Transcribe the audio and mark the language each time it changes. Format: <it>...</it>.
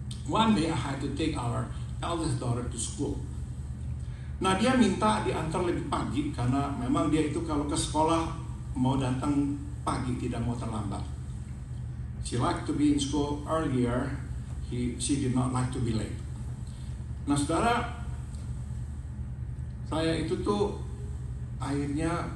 <en>One day I had to take our eldest daughter to school.</en> <id>Nah dia minta diantar lebih pagi karena memang dia itu kalau ke sekolah mau datang pagi, tidak mau terlambat.</id> <en>She liked to be in school earlier. She did not like to be late.</en> <id>Nah saudara, saya itu tuh akhirnya</id>